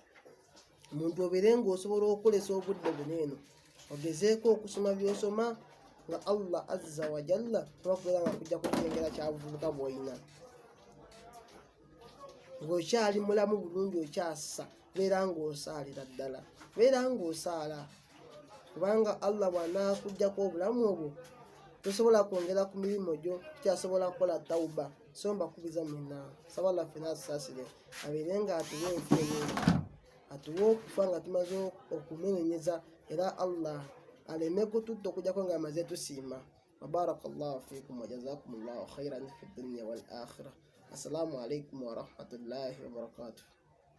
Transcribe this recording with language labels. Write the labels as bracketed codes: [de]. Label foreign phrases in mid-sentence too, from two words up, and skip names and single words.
[lg] Omuntu obeere ng'osobola okukolesa obudde buno eno, ogezeeko okusoma by'osoma nga Allah [ar] عز وجل [lg] nabakubeera nga akujja kukengera kya buvubuka bw'olina, ng'okyali mulamu bulungi okyassa, beera ng'osaalira ddala, beera ng'osaala, kubanga Allah bw'anaakuggyako obulamu obwo tosobola kwongera ku mirimu gyo, tukyasobola kukola tawuba. So mbakubiriza mwenna, saba Allah ffenna atusaasire, abeere nga atuwa enfuuyo, atuwa okufa nga tumaze okumenenyeza, era Allah aleme kututta okugyako nga amaze tusiima. [ar] وبارك الله فيكم وجزاكم الله خيرا في الدنيا والآخرة. السلام عليكم ورحمة الله وبركاته.